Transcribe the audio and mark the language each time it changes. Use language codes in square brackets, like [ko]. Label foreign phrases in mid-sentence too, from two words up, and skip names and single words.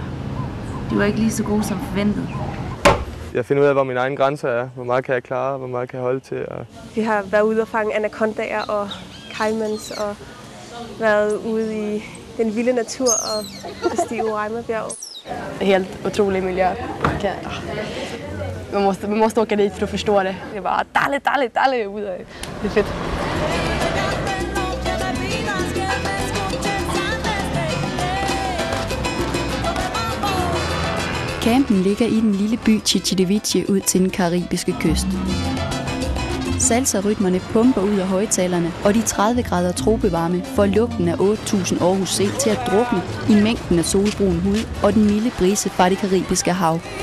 [da] De var ikke lige så gode som forventet. Jeg finder ud af, hvor mine egne grænser er. Hvor meget kan jeg klare, hvor meget kan jeg holde til. Vi har været ude og fange anakondaer og caimans og været ude i den vilde natur og bestige Roraima-bjerget. [sv] Helt otrolig miljö. Man måste åka dit för att förstå det. Det är bara dalle [da] ud af. [sv] Det är fedt. [da] Campen ligger i den lille by Chichideviche ud til den karibiske kyst. Salsa-rytmerne pumper ud af højtalerne, og de 30 grader tropevarme får lugten af 8.000 Aarhus C til at drukne i mængden af solbrun hud og den milde brise fra det Karibiske hav.